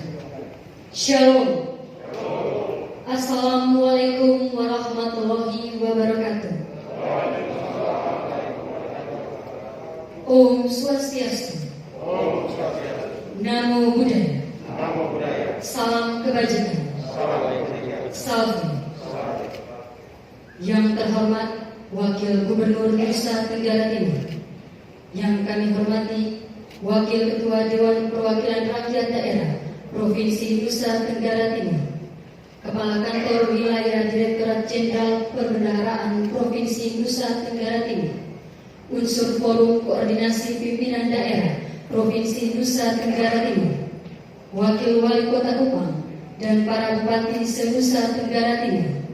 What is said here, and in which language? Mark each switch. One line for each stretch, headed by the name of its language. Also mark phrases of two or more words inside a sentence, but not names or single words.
Indonesian: Shalom.
Arabic: السلام عليكم ورحمة الله وبركاته.
Balinese: Om Swastiastu.
Pali: Namo Buddhaya.
Indonesian: Salam kebajikan. Salve. Yang terhormat Wakil Gubernur Nusa Tenggara Timur, yang kami hormati Wakil Ketua Dewan Perwakilan Rakyat Daerah Provinsi Nusa Tenggara Timur, Kepala Kantor Wilayah Direktorat Jenderal Perbendaharaan Provinsi Nusa Tenggara Timur, unsur Forum Koordinasi Pimpinan Daerah Provinsi Nusa Tenggara Timur, Wakil Wali Kota Kupang, dan para Bupati se-Nusa Tenggara Timur,